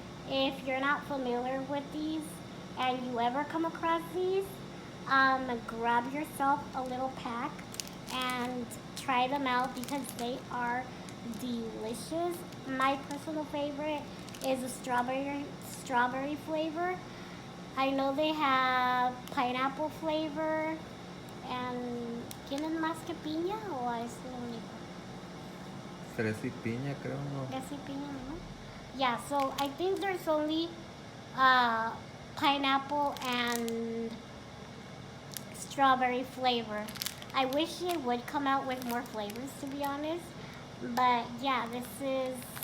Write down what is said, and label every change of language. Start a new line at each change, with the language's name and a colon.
English: If you're not familiar with these and you ever come across these, grab yourself a little pack and try them out because they are delicious. My personal favorite is the strawberry flavor. I know they have pineapple flavor and
Spanish: ¿tienen más que piña o es lo único? Fresa y piña, creo, ¿no? Fresa y piña, ¿no?
English: Yeah, so I think there's only uh, pineapple and strawberry flavor. I wish it would come out with more flavors, to be honest. But yeah, this is